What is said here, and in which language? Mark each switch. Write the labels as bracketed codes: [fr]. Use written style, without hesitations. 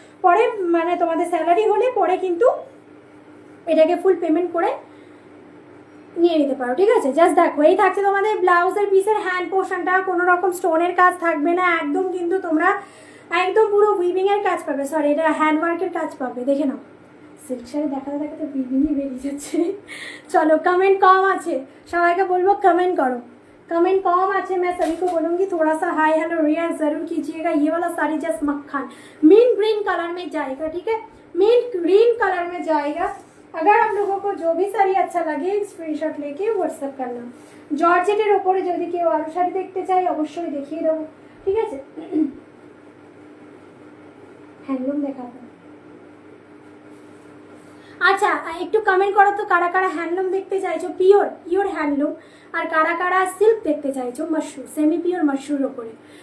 [bn] পরে মানে তোমাদের স্যালারি হলে পরে কিন্তু এটাকে ফুল পেমেন্ট করে নিয়ে নিতে পারো, ঠিক আছে। জাস্ট দেখো, এই থাকছে তোমাদের ব্লাউজের পিসের হ্যান্ড পোর্শনটা, কোনো রকম স্টোনের কাজ থাকবে না, একদম কিন্তু তোমরা একদম পুরো উইভিং এর কাজ পাবে, সরি এটা হ্যান্ড ওয়ার্কের কাজ পাবে। দেখে নাও, সিল্ক শাড়ি দেখাতে দেখাতে উইভিংই বেরিয়ে যাচ্ছে। [hi] चलो कमेंट कम [bn] আছে, সবাইকে বলবো কমেंट करो, कमेंट कम আছে। [hi] मैं सभी को बोलूंगी थोड़ा सा हाई हेलो रिएक्ट जरूर कीजिएगा। ये वाला साड़ी जस्ट मक्खन मिंट ग्रीन कलर में जाएगा, ठीक है, मिंट ग्रीन कलर में जाएगा। अगर आप लोगों को जो भी साड़ी अच्छा लगे स्क्रीनशॉट लेके व्हाट्सएप करना। [bn] জর্জেটের ওপরে যদি কেউ আরো শাড়ি দেখতে চাই অবশ্যই দেখিয়ে দেবো, ঠিক আছে। হ্যান্ডলুম দেখাবো। আচ্ছা, একটু কমেন্ট করো তো কারা কারা হ্যান্ডলুম দেখতে চাইছো, পিওর পিওর হ্যান্ডলুম, আর কারা কারা সিল্ক দেখতে চাইছো মাশরুম, সেমি পিওর মাশরুর ওপরে।